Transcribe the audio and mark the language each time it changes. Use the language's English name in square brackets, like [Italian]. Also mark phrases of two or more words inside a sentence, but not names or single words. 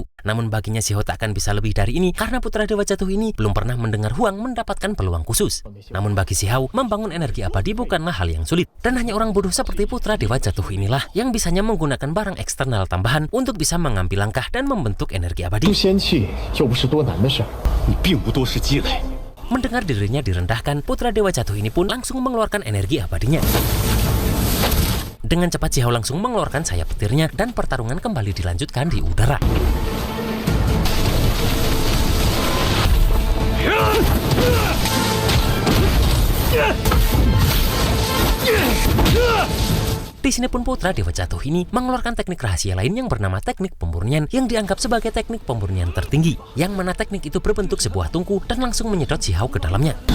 [Indonesian] Namun baginya Xiao tak akan bisa lebih dari ini karena putra Dewa Jatuh ini belum pernah mendengar Huang mendapatkan peluang khusus. Namun bagi Xiao, membangun energi abadi bukanlah hal yang sulit. Dan hanya orang bodoh seperti putra Dewa Jatuh inilah yang bisanya menggunakan barang eksternal tambahan untuk bisa mengambil langkah dan membentuk energi abadi. [Chinese] 仙气又不是多难的事儿。你并不多是积累。 [Indonesian] Mendengar dirinya direndahkan, putra Dewa Jatuh ini pun langsung mengeluarkan energi abadinya. Dengan cepat Xiao langsung mengeluarkan sayap petirnya dan pertarungan kembali dilanjutkan di udara. Di sini pun putra Dewa Jatuh ini mengeluarkan teknik rahasia lain yang bernama teknik pemurnian yang dianggap sebagai teknik pemurnian tertinggi, yang mana teknik itu berbentuk sebuah tungku dan langsung menyedot Xiao ke dalamnya.